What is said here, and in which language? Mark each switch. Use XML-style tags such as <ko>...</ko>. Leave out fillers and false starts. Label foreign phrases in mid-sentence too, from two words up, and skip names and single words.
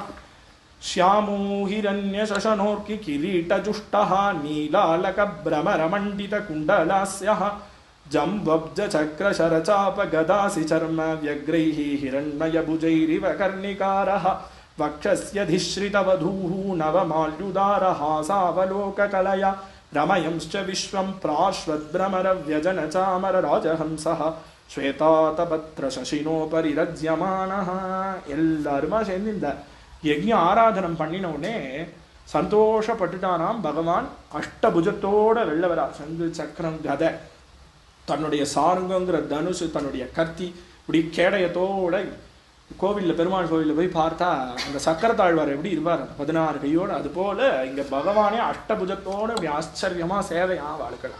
<sa>श्यामो हिरण्य ससनोर्कि किरीट जुष्टः नीलालक भ्रमर मण्डित कुण्डलास्यः जम्बब्ज चक्र शरचाप गदासि चर्म व्यग्रैः हिरण्मय भुजैरिव कर्णिकारः वक्षस्य धिश्रित वधूः नवमाल्युदारः सावलोककलया रमयंश्च विश्वं प्राश्वद्भ्रमरव्यजनचामरराजहंसः श्वेतातपत्र शशिनोपरि रज्यमानः.</sa> <ta>எல்லாருமா சேர்ந்து இந்த யஜ்ஞ ஆராதனம் பண்ணினோடனே சந்தோஷப்பட்டுட்டானாம் பகவான். அஷ்டபுஜத்தோட வெள்ளவரா, சங்கு சக்கரம் கதை, தன்னுடைய சாருங்கங்கிற தனுசு, தன்னுடைய கத்தி, இப்படி கேடயத்தோட கோவில்ல பெருமாள் கோவில்ல போய் பார்த்தா அந்த சக்கரத்தாழ்வார் எப்படி இருப்பார் 16 கையோடு, அது போல இங்க பகவானே அஷ்டபுஜத்தோட இப்படி ஆச்சரியமா சேவையா வாழ்க்கலாம்.</ta>